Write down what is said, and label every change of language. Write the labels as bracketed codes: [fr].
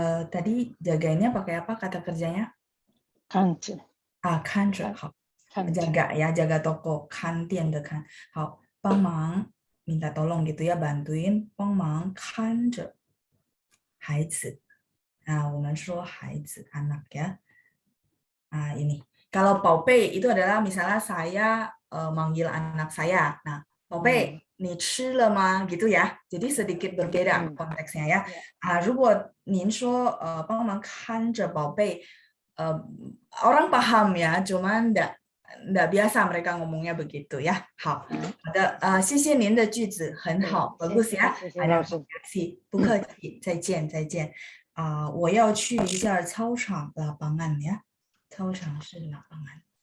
[id] Tadi jagainnya pakai apa kata kerjanya? [zh] 看着，看着，好，看着， [id] jaga ya, jaga toko, [zh] 看店的看， [id] 好，帮忙 minta tolong gitu ya, bantuin [zh] 帮忙看着孩子。我们说孩子 [id] anak ya. Ini. Kalau 宝贝 itu adalah misalnya saya manggil anak saya. Nah, [zh] 宝贝，你吃了吗? [id] Gitu ya. Jadi sedikit berbeda konteksnya ya. [zh] 如果您说帮忙看着宝贝, [id] orang paham ya, cuman enggak biasa mereka ngomongnya begitu ya. [zh] 好，好的，谢谢您的句子，很好， [id] bagus ya. [zh] 谢谢老师。不客气，再见，再见。我要去一下操场 [id] lapangan ya. [zh] 操场是 lapangan.